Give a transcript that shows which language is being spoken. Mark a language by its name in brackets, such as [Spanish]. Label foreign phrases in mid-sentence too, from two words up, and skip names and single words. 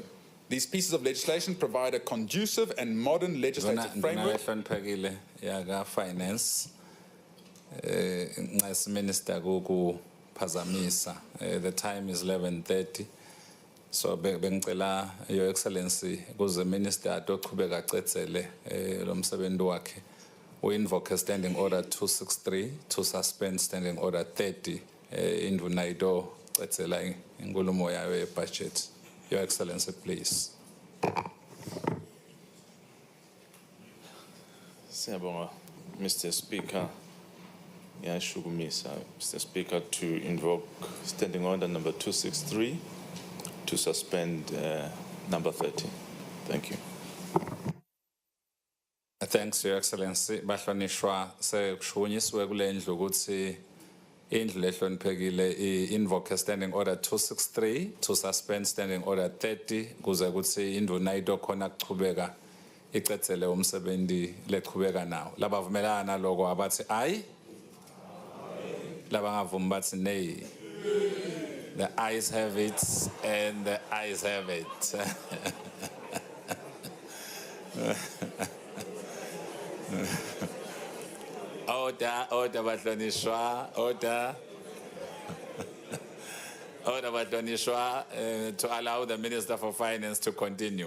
[English] These pieces of legislation provide a conducive and modern legislative framework. Finance, Minister Pazamisa. The time is 11:30. [Swati] So bengicela [English] Your Excellency [Swati] kuze Minister atoqhubeka acedzele lo msebenzi wakhe. [English] We invoke Standing Order 263 to suspend Standing Order 30 [Swati] induna ito cedzela inkulumo yayo ye-budget. [English] Your Excellency, please. [Swati] Siyabonga, Mr. Speaker. Ngiyashukumisa, Mr. [English] Speaker, to invoke Standing Order number 263 to suspend number 30. Thank you. Thanks, Your Excellency. [Swati] Bahlonishwa sekushunyiswe kule ndlu ukuthi indlu lehloniphekile [English] invoke Standing Order 263 to suspend Standing Order 30 [Swati] kuze ukuthi induna ito khona kuchubeka icedzele umsebenzi leqhubeka nawo. Labavumelana naloko abathi ayi, labangavumi bathi nay. [English] The ayes have it and the ayes have it. [Swati] Order bahlonishwa, order. [English] Order bahlonishwa to allow the Minister for Finance to continue.